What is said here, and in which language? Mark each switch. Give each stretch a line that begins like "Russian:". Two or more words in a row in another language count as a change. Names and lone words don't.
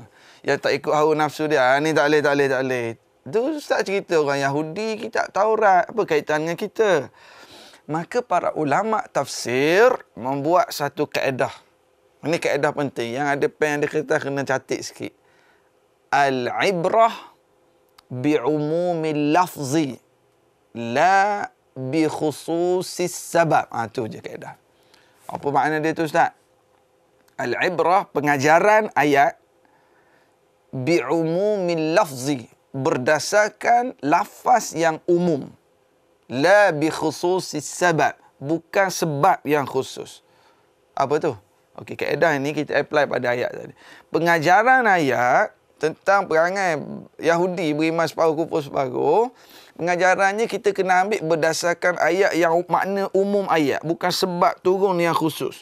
Malay: Yang tak ikut hawa nafsu dia, ni tak boleh. Tu ustaz cerita orang Yahudi, kitab Taurat. Apa kaitan dengan kita? Maka para ulama tafsir membuat satu kaedah. Ini kaedah penting. Yang ada pen, ada kertas, kena catat sikit.
Arabic: العبرة بعموم اللفظ لا بخصوص السبب.
Malay: Tu je kaedah. Apa makna dia tu ustaz? Al-ibrah, pengajaran ayat
Arabic: بعموم اللفظ,
Malay: berdasarkan lafaz yang umum.
Arabic: لا بخصوص السبب,
Malay: bukan sebab yang khusus. Apa tu? Okey, kaedah ini kita apply pada ayat tadi. Pengajaran ayat tentang perangai Yahudi beriman separuh, kufur separuh, pengajarannya kita kena ambil berdasarkan ayat yang makna umum ayat, bukan sebab turun yang khusus.